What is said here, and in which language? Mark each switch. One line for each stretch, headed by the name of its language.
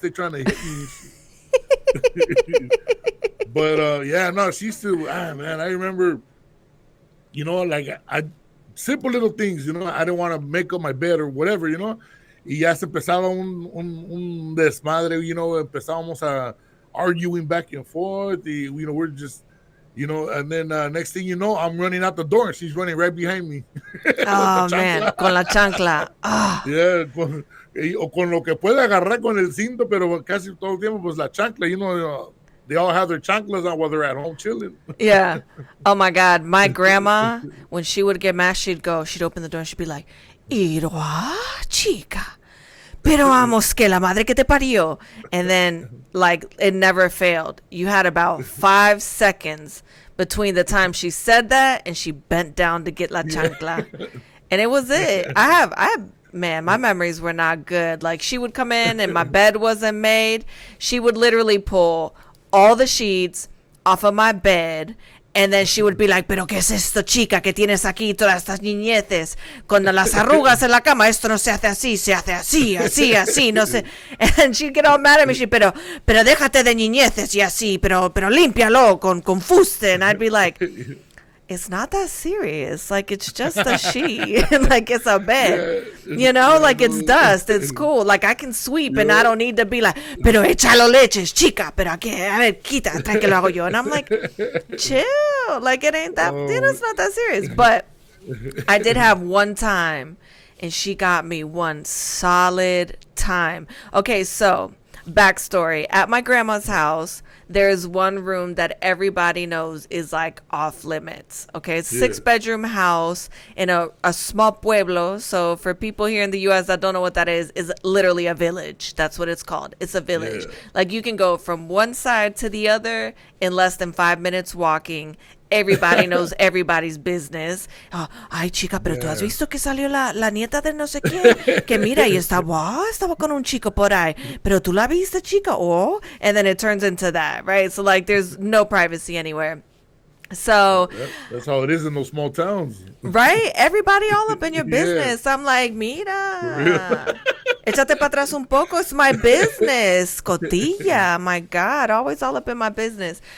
English: They're trying to hit me. But yeah, no, she still, man, I remember, like simple little things, I didn't want to make up my bed or whatever,
Spanish: y ya se empezaba un desmadre, empezábamos a
English: arguing back and forth, we're just, and then next thing you know, I'm running out the door and she's running right behind me. Oh, man,
Spanish: con la chancla.
English: Oh.
Spanish: Yeah, o con lo que puede agarrar con el cinto, pero casi todo el tiempo, pues la chancla,
English: they all have their chanclas on while they're at home chilling. Yeah. Oh, my God. My grandma, when she would get mad, she'd open the door and she'd be like, Iroa, chica.
Spanish: Pero vamos, que la madre que te parió.
English: And then, like, it never failed. You had about 5 seconds between the time she said that and she bent down to get la chancla. And it was it. I have, man, my memories were not good. Like, she would come in and my bed wasn't made. She would literally pull all the sheets off of my bed And then she would be like,
Spanish: pero ¿qué es esto, chica? ¿Qué tienes aquí todas estas niñeces? Con las arrugas en la cama, esto no se hace así, se hace así, así, así, no sé.
English: And she'd get all mad at me.
Spanish: Pero déjate de niñeces y así, pero límpialo con fuste.
English: And I'd be like, it's not that serious. Like, it's just a sheet. Like, it's a bed. You know, like, it's dust. It's cool. Like, I can sweep and I don't need to be like,
Spanish: pero échalo leches, chica. Pero aquí, a ver, quita, trae que lo hago yo.
English: And I'm like, chill. Like, it ain't that, you know, it's not that serious. But I did have one time, and she got me one solid time. Okay, so backstory. At my grandma's house, there's one room that everybody knows is like off limits. Okay, it's a 6-bedroom house in a small pueblo. So for people here in the U.S. that don't know what that is literally a village. That's what it's called. It's a village. Yeah. Like you can go from one side to the other in less than 5 minutes walking. Everybody knows everybody's business.
Spanish: Oh, ay, chica, pero tú has visto que salió la nieta de no sé quién. Que mira, y estaba con un chico por ahí. Pero tú la viste, chica.
English: Oh, and then it turns into that, right? So like, there's no privacy anywhere. So that's how it is in those small towns, right? Everybody all up in your business. I'm like,
Spanish: mira, échate para atrás un poco.
English: It's my business, cotilla. My God, always all up in my business.